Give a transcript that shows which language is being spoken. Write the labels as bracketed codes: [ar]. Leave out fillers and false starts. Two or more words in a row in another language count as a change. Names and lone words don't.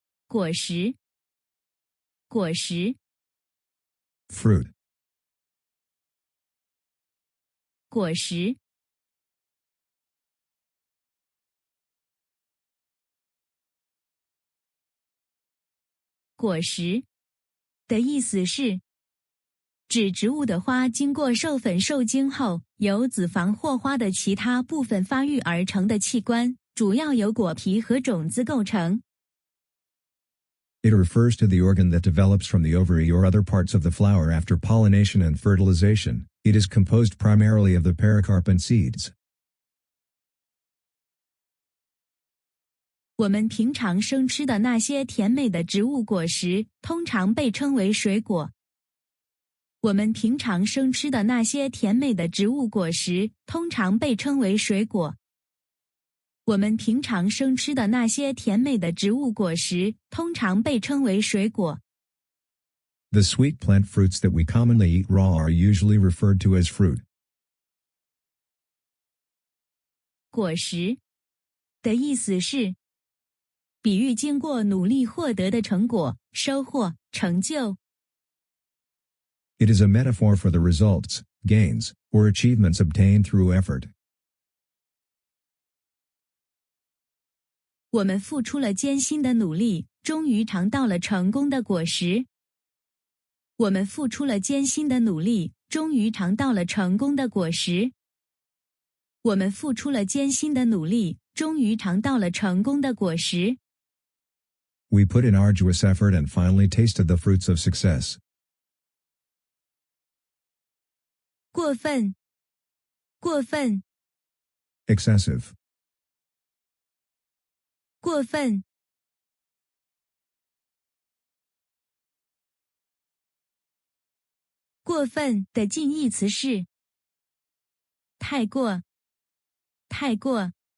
[zh] 果實，果實， [en] fruit, [zh] 果實，果實的意思是指植物的花经過授粉受精後，由子房或花的其他部分發育而成的器官，主要由果皮和種子構成。 [en] It refers to the organ that develops from the ovary or other parts of the flower after pollination and fertilization. It is composed primarily of the pericarp and seeds. [zh] 我們平常生吃的那些甜美的植物果實，通常被稱為水果。我們平常生吃的那些甜美的植物果實，通常被稱為水果。我們平常生吃的那些甜美的植物果實，通常被稱為水果。 [en] The sweet plant fruits that we commonly eat raw are usually referred to as fruit. [zh] 果實的意思是比喻經過努力獲得的成果、收穫、成就。 [en] It is a metaphor for the results, gains, or achievements obtained through effort. [zh] 我們付出了艱辛的努力，終於嘗到了成功的果實。我們付出了艱辛的努力，終於嘗到了成功的果實。我們付出了艱辛的努力，終於嘗到了成功的果實。 [en] We put in arduous effort and finally tasted the fruits of success. [zh] 過分，過分， [en] Excessive, [zh] 過分，过分的近义詞是太過，太過。